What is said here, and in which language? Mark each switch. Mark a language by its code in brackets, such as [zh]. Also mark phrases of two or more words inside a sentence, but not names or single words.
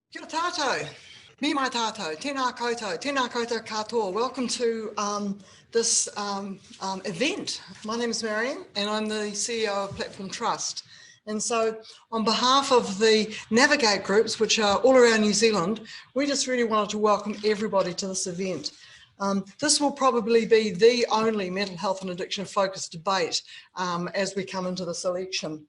[mi] Kia ora tātou, me mai tātou, tēnā koutou katoa. [en] Welcome to this event. My name is Marion and I'm the CEO of Platform Trust. And so on behalf of the Navigate groups, which are all around New Zealand, we just really wanted to welcome everybody to this event. This will probably be the only mental health and addiction focused debate as we come into this election.